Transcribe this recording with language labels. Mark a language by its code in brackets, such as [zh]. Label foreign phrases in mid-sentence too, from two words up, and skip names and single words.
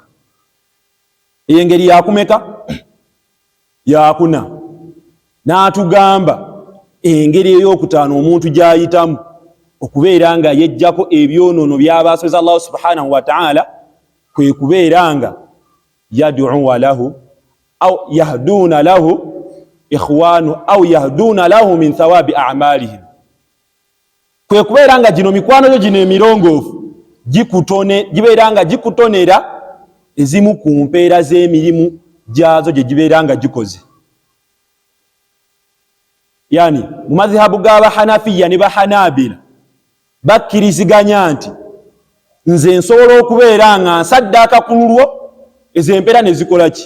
[lg] Eyo engeri yakumeka? Yakuna. N'atugamba engeri ey'okutaano omuntu gy'ayitamu okubeera nga yejjako ebyonoono by'abaasoza Allah [ar] سبحانه وتعالى [lg] kwe kubeera nga [ar] يدعو له أو يهدون له إخوانه أو يهدون له من ثواب أعمالهم. [lg] Kwe kubeera nga gino mikwano gyo gino emirongoofu gibeera nga gikutonera ezimu ku mpeera z'emirimu gyazo gye gibeera nga gikoze. Yani mu madhhabu g'Abahanafiya ne Bahanabila bakkiriziganya nti nze nsobola okubeera nga nsaddaaka ku lulwo ezo empeera ne zikola ki?